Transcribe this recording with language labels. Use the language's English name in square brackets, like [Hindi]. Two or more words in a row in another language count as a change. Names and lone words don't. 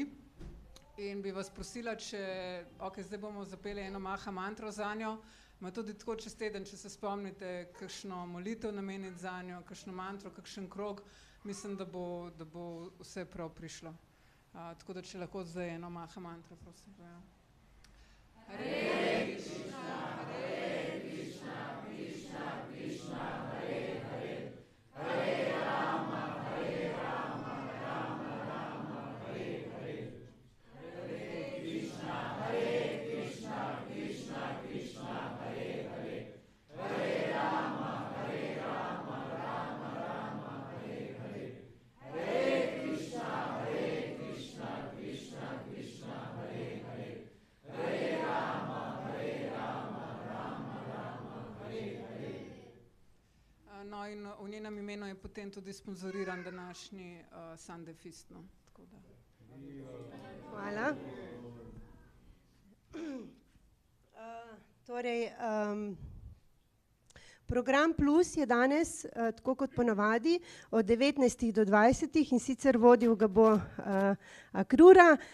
[Slovenian] In bi vas prosila, če, zdaj bomo zapeli eno maha mantro za njo, ma tudi tako čez teden, če se spomnite, kakšno molitev nameniti za njo, kakšno mantro, kakšen krog, mislim, da bo vse prav prišlo. Tako da če lahko zdaj eno maha mantro, prosim. Hare Krišna, Hare Krišna, Krišna, Krišna, Hare Hare, Hare Rama, Hare Rama, Rama Rama, Hare Hare, Hare Krišna, Krišna, Krišna, Hare Hare, Hare Rama, Rama, Rama, Hare Hare, Hare Krišna, Krišna, Krišna, Hare Hare, Hare Rama, Rama, Hare Hare. No in v njenem imenu je potem tudi sponzoriran današnji [English] Sunday Feast. [Slovenian] No, tako da. Hvala. Torej, program Plus je danes, tako kot ponavadi, od 19 do 20 in sicer vodil ga bo Akrura.